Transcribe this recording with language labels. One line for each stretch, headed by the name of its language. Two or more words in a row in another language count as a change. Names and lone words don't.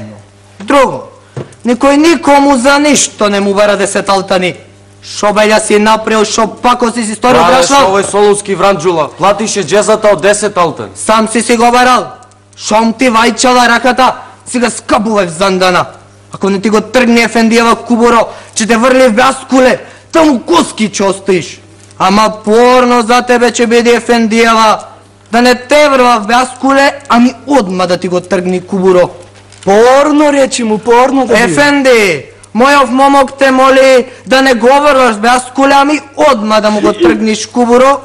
Macedonian: Друго, никој никому за ништо не му бара да се талтани. Шо белја си направил, шо пако си сторил, Брашлав? Овој солунски вранджула, платише джезата од 10 алтан. Сам си го барал. Шом ти вајчала раката, си га скапувај в Зандана. Ако не ти го тргне Ефендијава кубуро, че те врли в Бяскуле, таму коски че остоиш. Ама порно за тебе че биде Ефендијава, да не те врва в Бяскуле, ами одма да ти го тргни кубуро. Порно, речи му, порно да би. Ефенди, мојов момок те моли да не говораш Бяскуле, ами одма да му го тргниш кубуро.